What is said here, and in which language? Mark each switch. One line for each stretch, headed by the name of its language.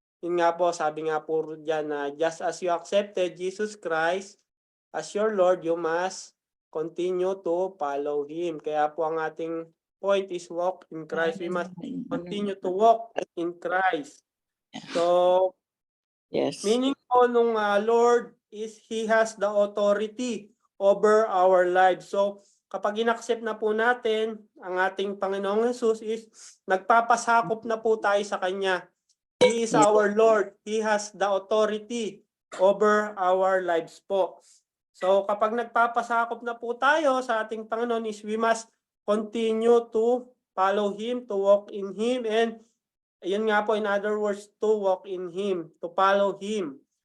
Filipino: Yun nga po, sabi nga po dyan na
English: just as you accepted Jesus Christ as your Lord, you must continue to follow Him.
Filipino: Kaya po ang ating
English: point is walk in Christ. We must continue to walk in Christ. So, Yes. meaning po nung Lord is He has the authority over our lives.
Filipino: So, kapag inaccept na po natin ang ating Panginoong Jesus is nagpapasakop na po tayo sa Kanya.
English: He is our Lord. He has the authority over our lives po. So,
Filipino: kapag nagpapasakop na po tayo sa ating Panginoon
English: is we must continue to follow Him, to walk in Him, and yun nga po, in other words, to walk in Him, to follow Him.